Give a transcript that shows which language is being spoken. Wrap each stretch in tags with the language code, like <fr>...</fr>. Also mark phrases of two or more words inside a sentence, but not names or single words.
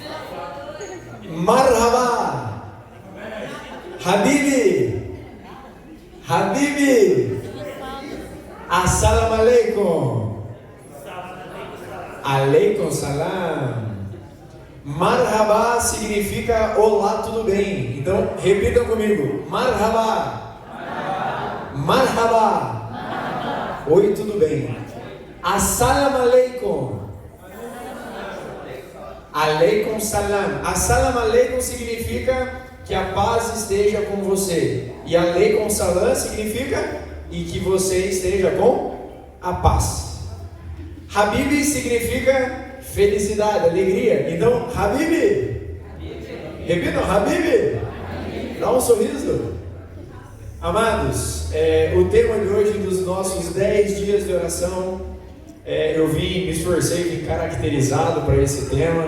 <ar>مرحبا. حبيبي. حبيبي. السلام عليكم. عليكم السلام.</ar> <pt>Marhaba significa olá, tudo bem. Então, repitam comigo.</pt> <ar>مرحبا. مرحبا.</ar> <pt>Oi, tudo bem.</pt> <ar>السلام عليكم. عليكم السلام. السلام عليكم</ar> <pt>significa que a paz esteja com você. E</pt> <ar>عليكم السلام</ar> <pt>significa e que você esteja com a paz. Habibi significa felicidade, alegria. Então, Habibi. Repitam, Habibi. Dá um sorriso. Amados, o tema de hoje dos nossos 10 dias de oração, eu me esforcei, vim caracterizado para esse tema.</pt>